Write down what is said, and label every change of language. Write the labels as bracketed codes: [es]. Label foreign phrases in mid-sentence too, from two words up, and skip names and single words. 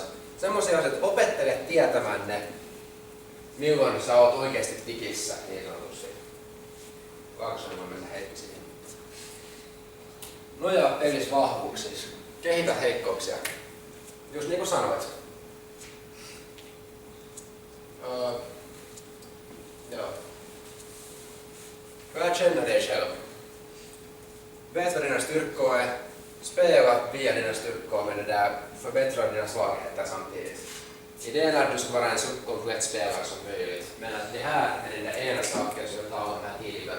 [fi] Semmoisia asioita, että opettele tietämään ne, milloin sä oot oikeasti tikissä, niin sanotusti. Kaaksonen voi mennä hetki siihen. Nojaa pelissä vahvuuksissa. Kehitä heikkouksia. Just niin kuin sanoit. Joo. [sv] Lär känna dig själv. Vet vad dina styrkor är. Spela via dina styrkor men det där förbättrar dina svagheter samtidigt. Idén är att du ska vara en så komplett spelare som möjligt. Men att det här är den där ena saken som jag talade om här tidigare.